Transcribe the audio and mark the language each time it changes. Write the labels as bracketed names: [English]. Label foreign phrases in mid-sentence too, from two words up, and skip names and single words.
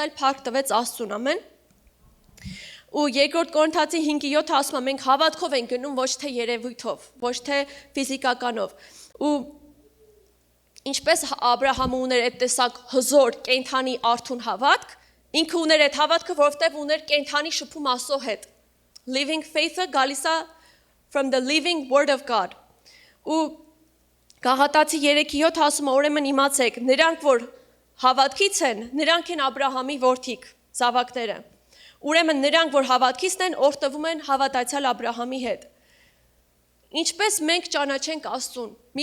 [Armenian] այլ փառք տվեց Աստծուն, ամեն։ Ու երկրորդ Կորինթացի 5:7 ասում է, մենք հավատքով ենք գնում, ոչ թե երևույթով, ոչ թե ֆիզիկականով։ Ու ինչպես Աբրահամը ուներ այդ տեսակ հզոր, կենդանի արթուն հավատք, ինքը ուներ այդ հավատքը, որովհետև ուներ կենդանի շփում Աստծո հետ։ [English] Living faith- [Armenian] ը գալիս է [English] from the living word of God։ [Armenian] Ու Գաղատացի 3:7 ասում է, ուրեմն իմացեք, նրանք, որ հավատքից են, նրանք են Աբրահամի որդիք, զավակները։ Ուրեմն նրանք, որ հավատքից են, օրհնվում են հավատացյալ Աբրահամի հետ։ Ինչպես մենք ճանաչենք Աստծուն։ Մի